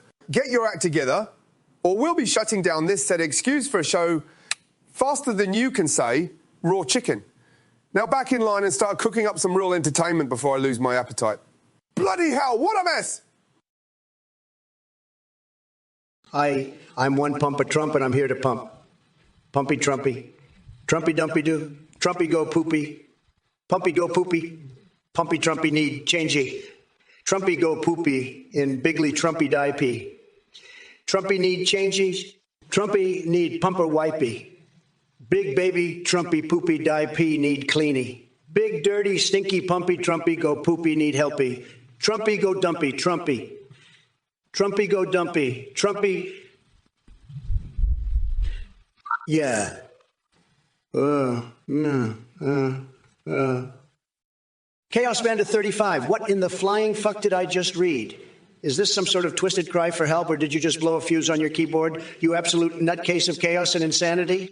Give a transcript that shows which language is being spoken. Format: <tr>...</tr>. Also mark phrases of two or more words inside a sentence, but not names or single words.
<en>Get your act together, or we'll be shutting down this said excuse for a show faster than you can say raw chicken. Now back in line and start cooking up some real entertainment before I lose my appetite. Bloody hell, what a mess! I'm one pump of Trump, and I'm here to pump. Pumpy Trumpy. Trumpy dumpy do. Trumpy go poopy. Pumpy go poopy. Pumpy Trumpy need changey. Trumpy go poopy in bigly Trumpy die pee. Trumpy need changey. Trumpy need pumper wipey. Big baby Trumpy poopy die pee need cleany. Big dirty stinky pumpy Trumpy go poopy need helpy. Trumpy go dumpy, Trumpy. Trumpy go dumpy, Trumpy. Yeah. Chaos Bandit 35, what in the flying fuck did I just read? Is this some sort of twisted cry for help, or did you just blow a fuse on your keyboard, you absolute nutcase of chaos and insanity?</en>